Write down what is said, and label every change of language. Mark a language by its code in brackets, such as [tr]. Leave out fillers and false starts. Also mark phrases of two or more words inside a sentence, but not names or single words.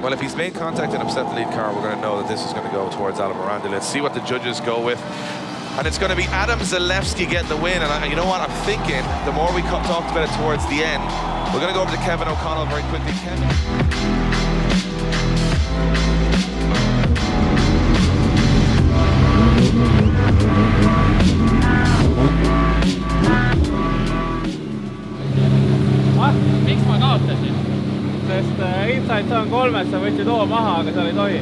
[en] Well, if he's made contact and upset the lead car, we're going to know that this is going to go towards Adam Morandi. Let's see what the judges go with. And it's going to be Adam Zalewski getting the win. And you know what? I'm thinking the more we talked about it towards the end, we're going to go over to Kevin O'Connell very quickly. [et] Miks ma kaotasin? Sest Inside Zone 3 sa võtsid O maha, aga seal ei tohi.